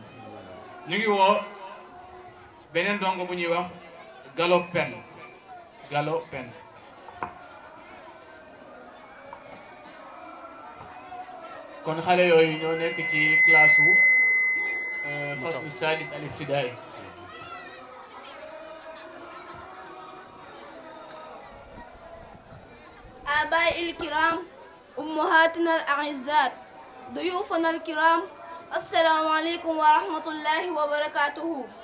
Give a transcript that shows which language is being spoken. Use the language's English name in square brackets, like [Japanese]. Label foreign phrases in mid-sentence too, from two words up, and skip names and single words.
[Wolof] ñu ngi woo beneen dongo bu ñuy wax Gallo Pen kon xale yooyu ñoo nekk ci classe u [Arabic] الفصل السادس الابتدائي. آبائي الكرام أمهاتنا الأعزاء ضيوفنا الكرام السلام عليكم ورحمة الله وبركاته.